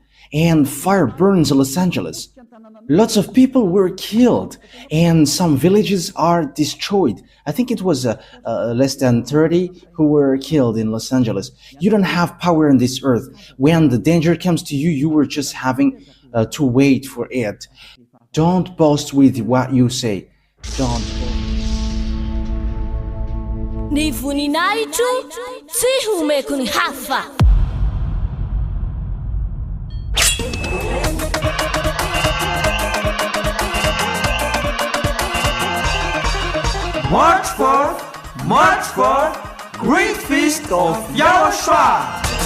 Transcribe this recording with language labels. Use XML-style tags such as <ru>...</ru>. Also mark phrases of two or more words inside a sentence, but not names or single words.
<en>and fire burns in Los Angeles. Lots of people were killed, and some villages are destroyed. I think it was less than 30 who were killed in Los Angeles. You don't have power on this earth. When the danger comes to you, you were just having to wait for it. Don't boast with what you say. Don't.</en> <mg>Ny voninahitro tsy homeko ny hafa.</mg> <en>March 4th, Great Feast of YAHOSHUAH.</en>